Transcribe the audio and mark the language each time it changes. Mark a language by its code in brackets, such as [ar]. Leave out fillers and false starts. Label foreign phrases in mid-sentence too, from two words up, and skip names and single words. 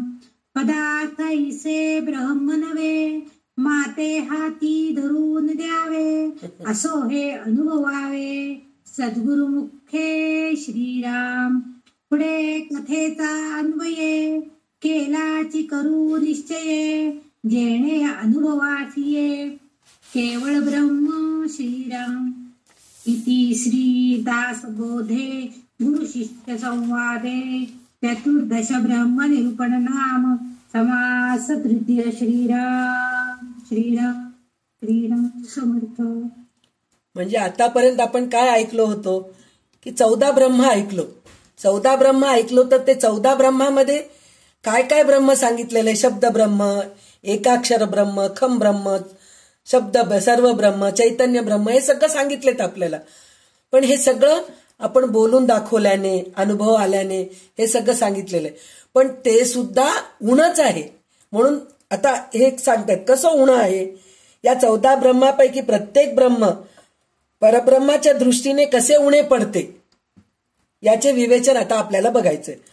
[mr] पदार्थ ऐसे ब्रह्म नव्हे माते हाती धरून द्यावे. असो हे अनुभवावे सद्गुरु मुखे श्रीराम. पुढे कथेचा अन्वये केलाची करू निश्चये. जेणे अनुभवासिये केवळ ब्रह्म श्रीराम. इति श्री दासबोधे गुरु शिष्य संवादे चतुर्दश ब्रह्म निरूपण नाम समास तृतीय. श्रीराम श्रीराम श्रीराम समर्थ. म्हणजे आतापर्यंत आपण काय ऐकलो होतो की 14 ब्रह्म ऐकलो. 14 ब्रह्म ऐकलो तर ते 14 ब्रह्मामध्ये काय काय ब्रह्म सांगितलेले. शब्द ब्रह्म, एकाक्षर ब्रह्म, खम ब्रह्म, शब्द सर्व ब्रह्म, चैतन्य ब्रह्म हे सगळं सांगितलेत आपल्याला. पण हे सगळं आपण बोलून दाखवल्याने अनुभव आल्याने हे सगळं सांगितलेलं आहे. पण ते सुद्धा उणच आहे. म्हणून आता हे सांगतात कसं उण आहे. या 14 ब्रह्मापैकी प्रत्येक ब्रह्म परब्रह्माच्या दृष्टीने कसे उणे पडते याचे विवेचन आता आपल्याला बघायचंय.